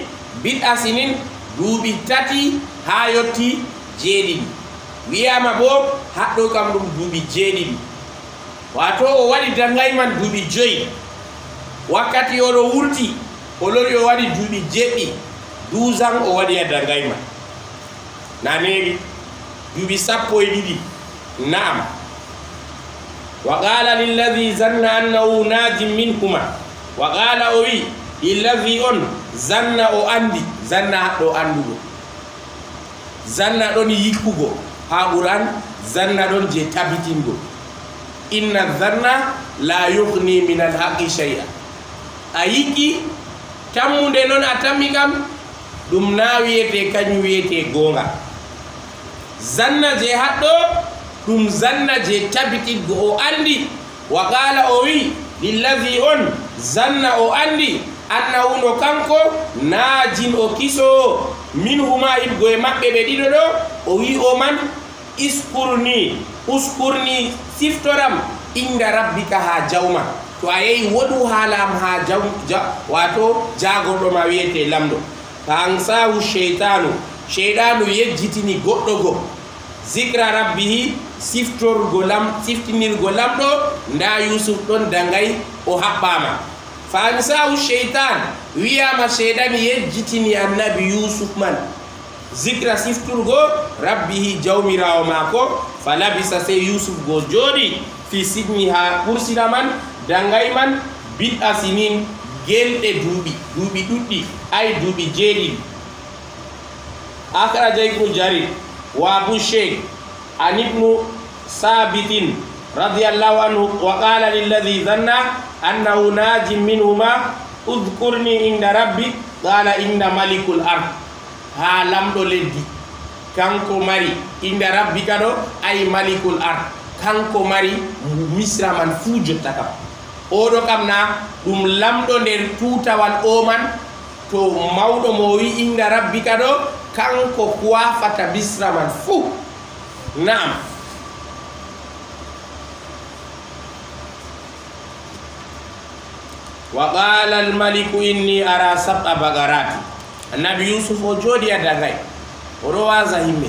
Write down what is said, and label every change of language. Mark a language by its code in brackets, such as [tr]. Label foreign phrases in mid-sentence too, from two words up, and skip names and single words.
[ff] biɗɗa sinin duuɓi tati ha yetti jeeɗiɗi wiyama bo haɗɗo kam ɗum duuɓi jeeɗiɗi wato o waɗi dangay man duuɓi joyi wakkati oɗo wurti o lori o waɗi duuɓi jeɗɗi 12 ans o waɗi a dangay man na neɓi duuɓi 12 naam [ar] وقال للذي ظن أنه ناج منهما وقال [ff] o wi lilladhi on zanna o andi zanna haɗɗo andugo zanna ɗon yikkugo ha ɓuran zanna ɗon je tabitingo [ar] إن الظن لا يغني من الحق شيئا [ff] a yikki tammude noon a tammi kam ɗum na wiyete kañum wiyete gonga zanna je haɗɗo ɗum zanna je tabitingo o andi [ar] وقال [ff] o wi lilladhi on zanna o andi annahu no kanko najin o kiso min huma idgo e maɓɓe ɓe ɗiɗo ɗo o wi o man uskurni siftoram [ar] عند ربك [ff] ha jawma to a yehi woɗu haalam ha wato jagorɗo ma wiyete lamɗo [ar] فأنساه الشيطان [ff] yejjitini goɗɗo go [ar] ذكر ربه [ff] siftinirgo lamɗo nda yusuf ɗon dangay o haɓɓama [ar] فأنساه الشيطان [ff] wiyama cheyɗan yejjitini annabi yusuf man zicra sifturgo rabbihi jawmirawo mako [ar] فلبث [ff] sey yusuf go jooɗi [ar] في السجن [ff] ha ɓursina man dangay man biɗɗa sinin gelɗe duuɓi ɗuɗɗi ay duuɓi jeeɗiɗi [ar] أخرج ابن جرير وأبو الشيخ عن ابن ثابت رضي الله عنه وقال للذي ظن أنه ناج منهما اذكرني عند ربي قال عند ملك الأرض [ff] ha lamɗo leddi kanko mari [ar] عند ربي [ff] kaɗo ay [ar] ملك الأرض [ff] kanko mari misra man fuu jotta kam oɗo kam na ɗum lamɗo nder tutawal o man to mawɗo mo wi [ar] عند ربك [ff] ɗo kanko kuwafata misra man fuu naam [ar] وقال الملك إني أرى سبع بقرات [ff] annabi yusuf o jooɗi a dagay oɗo wasa himɓe